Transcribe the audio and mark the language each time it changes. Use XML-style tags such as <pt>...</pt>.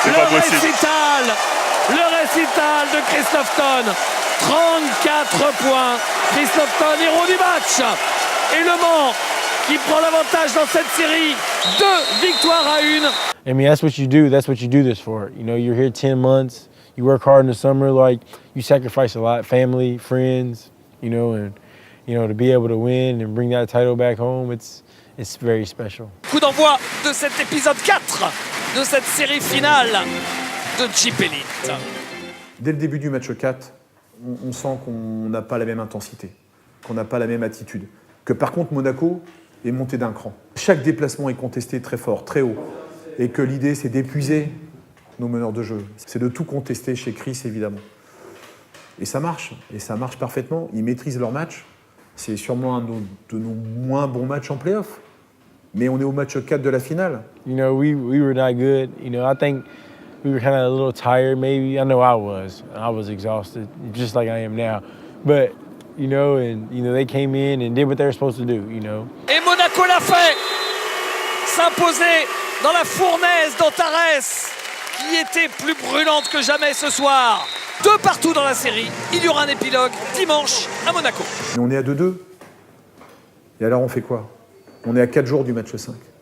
<fr>Le récital de Chris Lofton. 34 points. Chris Lofton, héros du match. Et Le Mans qui prend l'avantage dans cette série. 2 victoires à 1.</fr> <en>I mean, that's what you do. That's what you do this for. You know, you're here 10 months. You work hard in the summer, like you sacrifice a lot, family, friends, you know, and to be able to win and bring that title back home, it's very special.</en> <fr>Coup d'envoi de cet épisode 4 de cette série finale de Jeep Elite. Dès le début du match 4, on sent qu'on n'a pas la même intensité, qu'on n'a pas la même attitude, que par contre Monaco est monté d'un cran. Chaque déplacement est contesté très fort, très haut, et que l'idée c'est d'épuiser nos meneurs de jeu. C'est de tout contester chez Chris, évidemment. Et ça marche parfaitement. Ils maîtrisent leur match. C'est sûrement un de nos moins bons matchs en play-off. Mais on est au match 4 de la finale.</fr> <en>You know, we were not good. You know, I think we were kind of a little tired, maybe. I know I was. I was exhausted, just like I am now. But, they came in and did what they were supposed to do, you know.</en> <fr>Et Monaco l'a fait. s'imposer dans la fournaise d'Antares, qui était plus brûlante que jamais ce soir. 2 partout dans la série. Il y aura un épilogue dimanche à Monaco. Et on est à 2-2. Et alors on fait quoi? On est à 4 jours du match 5.</fr>